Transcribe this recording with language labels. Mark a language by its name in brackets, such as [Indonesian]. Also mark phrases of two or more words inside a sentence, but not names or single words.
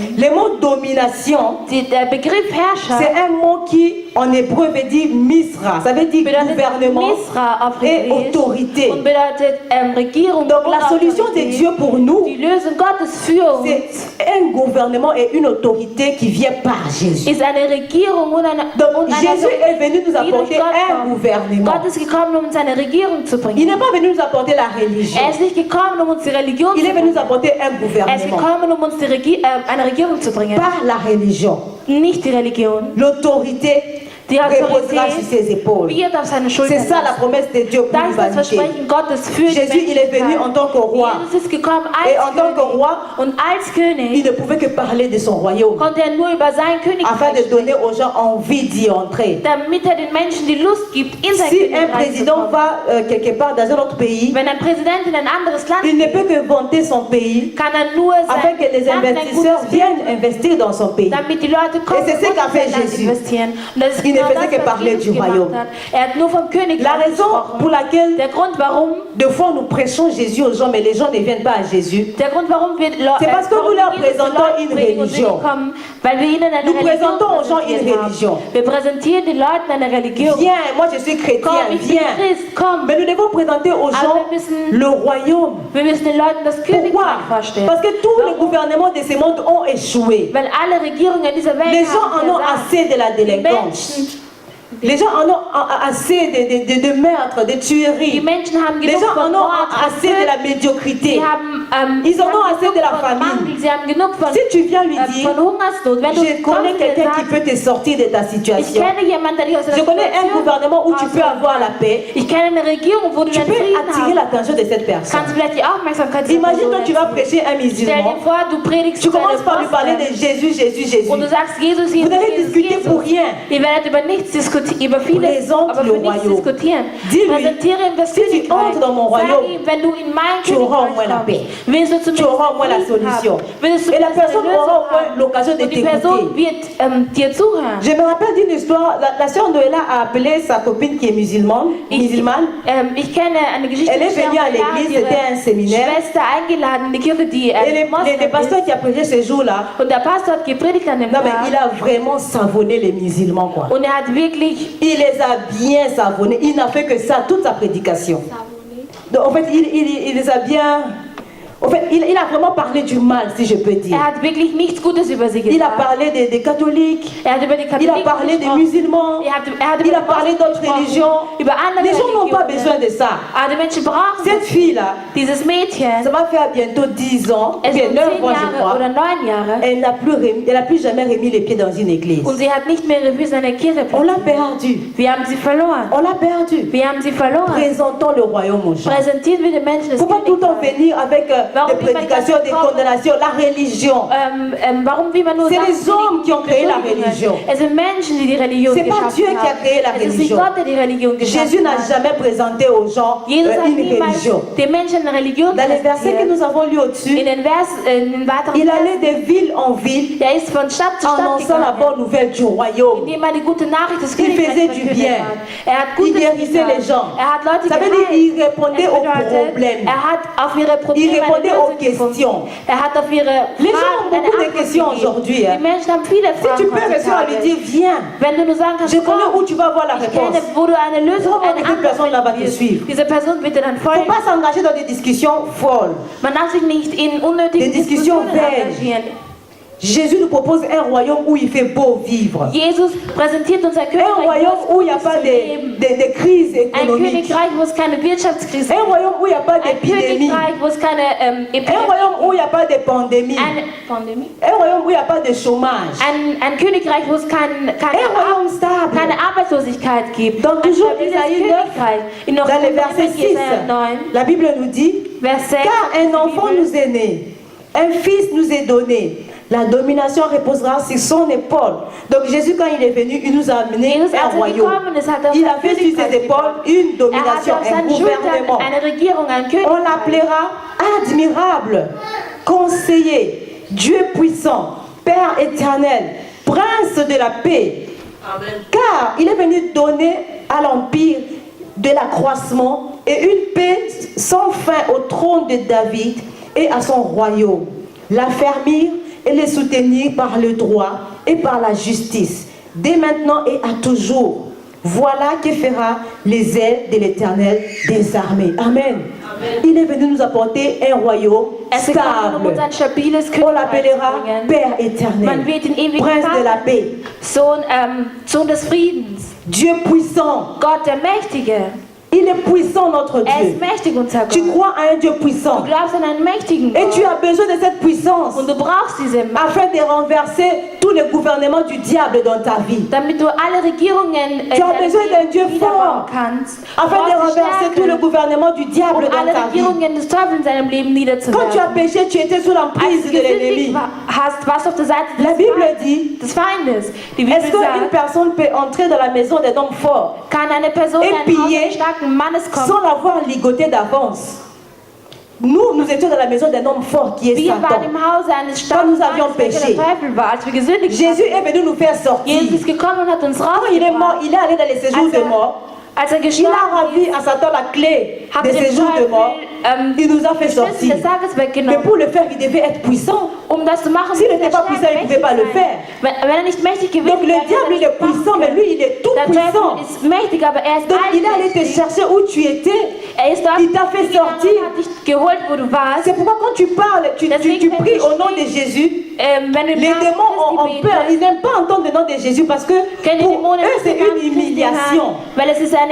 [French] Le mot domination, [German] Der Begriff Herrschaft [French] c'est un mot qui en hébreu veut dire misra. Ça veut dire [German] bedeutet [French] gouvernement [German] Misra auf [French] et [German] Hebräisch [French] autorité. [German] und bedeutet Regierung [French] Donc [German] und [French] la solution de [German] Autorität. [French] Dieu pour nous, [German] Die Lösung Gottes für uns [French] c'est un gouvernement et une autorité qui vient par Jésus. [German] ist eine Regierung und eine, [French] Donc [German] und eine [French] Jésus est venu nous [German] die durch [French] apporter [German] Gott [French] un [German] kommt. [French] gouvernement. [German] Gott ist gekommen, um uns eine Regierung zu [French] Il [German] bringen. [French] n'est pas venu nous apporter la religion. [German] Er ist nicht gekommen, um uns die Religion [French] Il [German] zu [French] est venu [German] bringen. [French] nous apporter un [German] Er ist [French] gouvernement. [German] gekommen, um uns eine Regierung zu bringen. [French] Par la religion. [German] Nicht die Religion. [French] L'autorité [German] Die [French] reposera sur ses [German] Autorität [French] épaules. [German] wird auf seine Schultern [French] C'est ça la [German] lasten. [French] promesse de Dieu pour [German] Das ist das [French] l'humanité. [German] Versprechen Gottes für die [French] Jésus, il est venu en tant que roi. [German] Jesus ist gekommen [French] Et [German] als [French] en tant que [German] König. [French] roi, [German] Und als [French] il [German] König [French] ne pouvait que parler de son royaume [German] konnte er nur über sein [French] afin de [German] Königreich [French] donner aux gens envie d'y entrer. [German] damit er den Menschen die Lust gibt, in sein [French] Si un [German] Königreich zu [French] président [German] kommen. [French] va quelque part dans un autre pays, [German] Wenn ein Präsident in ein anderes Land [French] il ne peut que vanter son pays [German] kann er nur [French] afin que les [German] Land ein [French] investisseurs [German] gutes [French] viennent investir dans son pays. [German] damit die Leute kommen [French] Et c'est ce [German] und [French] qu'a fait [German] in sein Land [French] Jésus. [German] investieren. Und das ist [French] Il ne [German] genau [French] faisait [German] das, [French] que [German] was [French] parler [German] Jesus [French] du [German] gemacht [French] royaume. [German] hat. Er hat nur vom Königreich [French] La raison [German] gesprochen. [French] pour laquelle [German] Der Grund, warum [French] des fois nous prêchons Jésus aux gens, mais les gens ne viennent pas à Jésus. [German] Der Grund, warum wir [French] C'est parce que nous leur présentons une religion. [German] Weil wir ihnen eine [French] Nous [German] Religion [French] présentons aux gens une [German] präsentiert haben. [French] religion. [German] Wir präsentieren den Leuten eine Religion. [French] Viens, moi je suis chrétien, [German] Komm, ich bin [French] viens. [German] Christ, komm. [French] Mais nous devons présenter aux gens [German] wir müssen- [French] le royaume. [German] Wir müssen den Leuten das [French] Pourquoi? [German] Königreich vorstellen. [French] Parce que tous les gouvernements de ce monde ont échoué. [German] Weil alle Regierungen dieser Welt [French] Les gens [German] haben [French] en ont [German] versagt. [French] assez de la [German] Die [French] délinquance. [German] Menschen, [French] Les gens en ont assez de meurtres, de [German] die [French] tueries. [German] Menschen haben [French] Les [German] genug [French] gens en [German] von [French] ont [German] Mord, von [French] assez de la [German] Töten. [French] médiocrité. [German] Sie haben, [French] Ils en [German] sie [French] ont [German] haben [French] assez [German] genug [French] de la [German] von [French] famine. [German] Mangel, sie haben genug von, [French] Si tu viens lui dire, [German] von Hungersnot. Wenn du [French] je connais [German] kommst und [French] quelqu'un qui [German] sagst, [French] peut te sortir de ta [German] ich [French] situation. [German] kenne jemanden, der dich aus der [French] Je connais un gouvernement où tu peux avoir la paix. [German] Ich kenne eine Regierung, wo du [French] Tu [German] den [French] peux [German] Frieden [French] attirer [German] hast. [French] l'attention de cette personne. [German] Kannst du vielleicht die Aufmerksamkeit dieser [French] Imagine [German] Person [French] toi, tu vas [German] erzielen. [French] prêcher un [German] Stell [French] musulman. [German] dir vor, du predigst [French] Tu [German] zu einem [French] commences par lui parler de [German] Moslem [French] Jésus, Jésus, Jésus. [German] und du sagst, Jesus, [French] Vous [German] Jesus, [French] allez [German] Jesus, [French] discuter [German] Jesus. [French] pour rien. [German] Ihr werdet über nichts diskutieren, über vieles, [French] Présente [German] aber [French] le [German] für nichts [French] royaume. [German] diskutieren. [French] Dis-lui, [German] Präsentiere ihm das [French] si tu [German] Königreich. [French] entres dans mon [German] Sag [French] royaume, [German] ihm, wenn du in mein [French] tu auras au moins [German] Königreich [French] la paix. [German] kommst, willst du [French] Tu auras au moins la [German] Frieden [French] solution. [German] haben, willst du [French] Et la [German] vielleicht eine [French] personne [German] Lösung [French] aura au moins [German] haben. [French] l'occasion de [German] Und die Person [French] t'écouter. [German] wird dir zuhören. [French] Je me rappelle d'une histoire, la sœur Noëlla a appelé sa copine qui est musulmane. [German] Ich kenne eine Geschichte, [French] Elle est [German] die [French] venue à [German] hat [French] l'église, [German] ihre [French] c'était un séminaire. [German] Schwester eingeladen in die Kirche, die [French] Et [German] Moslem [French] le pasteur [German] ist. [French] qui a prêché ce jour-là, [German] Und der Pastor hat gepredigt an dem [French] non mais [German] Tag. [French] il a vraiment savonné les musulmans quoi. [German] Und er hat wirklich [French] Il les a bien savonnés. Il n'a fait que ça toute sa prédication. Donc, en fait, il les a bien. En fait, il a vraiment parlé du mal, si je peux dire. [German] Er hat wirklich nichts Gutes über sie [French] Il a [German] gesagt. [French] parlé des catholiques. [German] Er hat über die [French] Il [German] Katholiken [French] a parlé des [German] gesprochen. [French] musulmans. [German] Er hat [French] Il [German] über [French] a [German] die [French] parlé [German] Moslems [French] d'autres [German] gesprochen. [French] religions. [German] Über andere [French] Les gens n'ont pas besoin [German] Religionen. [French] de ça. [German] Aber die Menschen brauchen [French] Cette [German] das. [French] fille-là, [German] Dieses Mädchen, [French] ça va faire bientôt 10 ans, [German] es [French] bien [German] sind [French] 9 [German] 10 [French] ans je [German] Jahre [French] crois. [German] oder 9 Jahre. [French] Elle n'a plus jamais remis les pieds dans une église. [German] Und sie hat nicht mehr ihre Füße in der Kirche [French] On l'a [German] platziert. [French] perdu. [German] Wir haben sie verloren. [French] On l'a perdu. [German] Wir haben sie verloren. [French] Présentons le royaume aux gens. [German] Präsentieren wir den Menschen [French] Il ne [German] das [French] faut pas tout le temps [German] Königreich. [French] venir avec [German] Warum [French] des [German] immer [French] prédications, [German] das [French] des [German] kommen? [French] condamnations, la religion. [German] Warum will man nur [French] C'est [German] sagen, [French] les hommes qui ont créé la [German] Beschuldigungen? [French] religion. [German] Es sind Menschen, die die Religion [French] C'est pas [German] geschaffen [French] Dieu qui a [German] haben. [French] créé la [German] Es ist nicht [French] religion. [German] Gott, der die Religion geschaffen [French] Jésus n'a [German] hat. [French] jamais présenté aux gens [German] Jesus hat [French] une [German] niemals [French] religion. [German] den Menschen eine Religion [French] Dans les versets que [German] präsentiert. [French] nous avons lus au-dessus, [German] In den weiteren [French] il [German] Versen, [French] allait de ville en ville [German] er ist von Stadt zu Stadt [French] annonçant la [German] gegangen, [French] bonne nouvelle du royaume. [German] indem er die gute Nachricht des [French] Il [German] Königreichs [French] faisait du [German] verkündet [French] bien. [German] hat. Er hat [French] Il [German] Gutes [French] guérissait [German] getan. [French] les gens. [German] Er hat Leute [French] Ça veut dire [German] geheilt. [French] qu'il répondait [German] Es [French] aux [German] bedeutet, [French] problèmes. [German] er hat auf ihre Probleme [French] Il répondait [German] eine [French] aux [German] Lösung gefunden. [French] questions. [German] Er hat auf ihre [French] Les gens [German] Fragen [French] ont [German] eine [French] beaucoup de [German] Antwort [French] questions [German] gegeben. [French] aujourd'hui, hein. [German] Die Menschen haben viele [French] Si [German] Fragen [French] tu peux réussir à lui [German] heutzutage. [French] dire, viens, [German] Wenn du nur sagen kannst, [French] je connais [German] komm, [French] où tu vas avoir la [German] ich kenne, [French] réponse. [German] wo du eine Lösung, [French] Comment [German] eine [French] cette personne là va te [German] Antwort [French] suivre? [German] findest. Diese Person wird dir dann [French] Il ne faut [German] folgen. [French] pas s'engager dans des discussions folles. [German] Man darf sich nicht in unnötigen [French] Des discussions [German] Diskussionen [French] vaines. [German] engagieren. [French] Jésus nous propose un royaume où il fait beau vivre. [German] Jesus präsentiert uns ein [French] Un [German] Königreich, [French] royaume où il n'y a pas de crise [German] ein [French] économique. [German] Königreich, wo es keine Wirtschaftskrise [French] Un [German] gibt. [French] royaume où il n'y a pas [German] Ein [French] d'épidémie. [German] Königreich, wo es keine [French] Un [German] Epidemie [French] royaume où il n'y a pas de pandémie. [German] Pandemie. [French] Un royaume où il n'y a pas de chômage. [German] Ein Königreich, wo es keine [French] royaume stable. [German] Arbeitslosigkeit gibt. [French] Donc [German] Ein [French] toujours [German] stabiles [French] Isaïe 9, [German] Königreich. [French] dans le verset 6, [German] Jesaja 9, [French] la Bible nous dit, [German] Vers 6, [French] car un enfant nous est né, un fils nous est donné. La domination reposera sur son épaule. Donc Jésus, quand il est venu, il nous a amené [German] Jesus, [French] un [German] als [French] royaume. [German] gekommen ist, hat [French] Il a [German] sein [French] fait sur [German] Königreich [French] ses épaules une [German] Er hat [French] domination, [German] auf [French] un [German] seinen Schultern [French] gouvernement. [German] eine Regierung, ein [French] On [German] Königreich. [French] l'appellera admirable, conseiller, Dieu puissant, Père éternel, prince de la paix. Amen. Car il est venu donner à l'empire de l'accroissement et une paix sans fin au trône de David et à son royaume. L'affermir et les soutenir par le droit et par la justice, dès maintenant et à toujours. Voilà que fera les ailes de l'Éternel des armées. Amen. Amen. Il est venu nous apporter un royaume stable. On l'appellera Père éternel, Prince de la paix, [German] Sohn des Friedens, [French] Dieu puissant. [German] Gott der Mächtige. [French] Il est puissant, notre [German] Er [French] Dieu. [German] ist mächtig, unser Gott. [French] Tu crois à un Dieu [German] Du [French] puissant. [German] glaubst an einen mächtigen [French] Et [German] Gott. [French] tu as besoin de cette puissance [German] Und du brauchst diese Macht, [French] afin de renverser tous les gouvernements du diable dans ta vie. [German] damit du alle Regierungen [French] Tu as besoin d'un Dieu fort [German] kannst. [French] afin de renverser tout le gouvernement du diable dans [German] alle [French] ta vie. [German] Regierungen des Teufels in deinem Leben [French] Quand tu as [German] niederzuwerfen. [French] péché, tu étais sous l'emprise [German] Als [French] de [German] du [French] l'ennemi. [German] gesündigt hast, warst du auf der Seite [French] La [German] des [French] Bible dit, [German] des Feindes. Die Bibel [French] est-ce qu'une [German] sagt, [French] personne peut entrer dans la maison d'un homme fort [German] kann eine Person [French] Et [German] in ein Haus [French] piller [German] eines starken Mannes kommen, [French] sans l'avoir ligoté d'avance? Nous étions dans la maison d'un homme fort qui est [German] wir waren [French] Satan. [German] im Hause eines [French] Quand nous [German] starken [French] avions [German] Mannes, welcher [French] péché, [German] der Teufel war, als wir gesündigt [French] Jésus [German] haben. [French] est venu nous faire sortir. [German] Jesus ist gekommen und hat uns [French] Quand il est mort, [German] rausgebracht. [French] il est allé dans les séjours de mort. [German] Als er [French] Il a [German] gestorben [French] ravi à Satan la clé [German] hat [French] des [German] er dem [French] séjours de mort. [German] Teufel [French] Il nous a fait [German] die Schlüssel [French] sortir. [German] des Tages [French] Mais [German] weggenommen. [French] pour le faire, il devait être puissant. [German] Das zu machen, [French] S'il [German] muss [French] n'était pas puissant, il ne pouvait pas le faire. [German] Wenn er nicht mächtig gewesen [French] Donc le [German] wäre, [French] diable, il est puissant, mais lui, il est tout [German] der [French] puissant. [German] Teufel ist mächtig, aber er ist [French] Donc il est allé te [German] allmächtig. [French] chercher où tu étais. [German] Er ist dort [French] Il t'a fait [German] gegangen [French] sortir. [German] und hat dich geholt, wo du warst. [French] C'est pourquoi quand tu parles, tu pries au nom de Jésus. [German] Wenn du [French] Les démons ont peur. Ils n'aiment pas entendre le nom de Jésus parce que pour eux, c'est une humiliation. [German] Weil es ist eine